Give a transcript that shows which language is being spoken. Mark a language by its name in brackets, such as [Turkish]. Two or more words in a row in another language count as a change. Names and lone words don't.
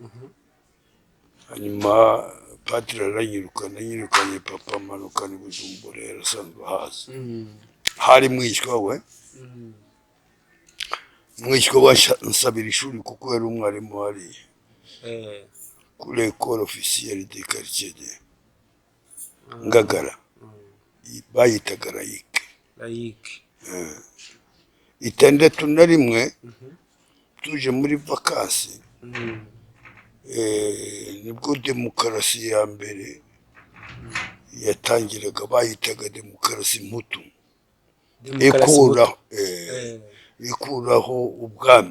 [Kinyarwanda] Hanyuma padiri aranyirukanye papa amanukana i Bujumbura, yarasanzwe hazi. Hari mwishywa we. Mwishywa nsabira ishuri kuko yari umwarimu hariya. [French] kuri école officielle de quartier de Ngagara [Kinyarwanda] bayitaga layike. Itandatu na rimwe tuje muri vakansi nibwo demokarasi ya mbere yatangiraga, bayitaga demokarasi mputu, ikuraho ubwami.